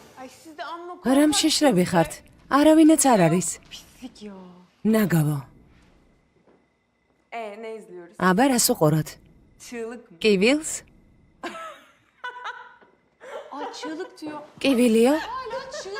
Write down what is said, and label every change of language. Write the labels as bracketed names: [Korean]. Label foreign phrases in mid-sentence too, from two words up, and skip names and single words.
[Georgian] რამ შეშრები ხართ? არავინაც არ არის. [Turkish] Pislik ya. [Georgian] ნაგავო. [Turkish] Ne izliyoruz? [Georgian] აბა რას უყუროთ? [Turkish] Çığlık mı? [Georgian] კივილს? [Turkish] Ay çığlık diyor. [Georgian] კივილიო? [Turkish] Hala çığlık.